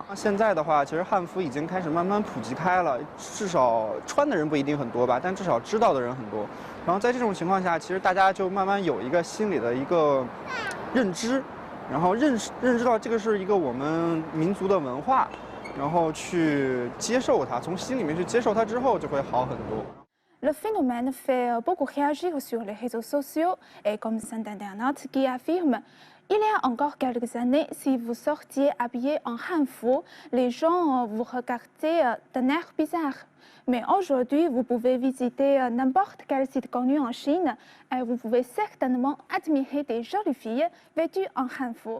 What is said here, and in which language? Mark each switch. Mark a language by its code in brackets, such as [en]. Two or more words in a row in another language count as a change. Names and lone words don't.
[zh] 现在的话，其实汉服已经开始慢慢普及开了，至少穿的人不一定很多吧，但至少知道的人很多。然后在这种情况下，其实大家就慢慢有一个心理的一个认知，然后认知到这个是一个我们民族的文化，然后去接受它，从心里面去接受它之后，就会好很多。 [fr] Le phénomène fait beaucoup réagir sur les réseaux sociaux et comme cet internaute qui affirme il y a encore quelques années, si vous sortiez habillé en hanfu, les gens vous regardaient d'un air bizarre. Mais aujourd'hui, vous pouvez visiter n'importe quel site connu en Chine et vous pouvez certainement admirer des jolies filles vêtues en hanfu.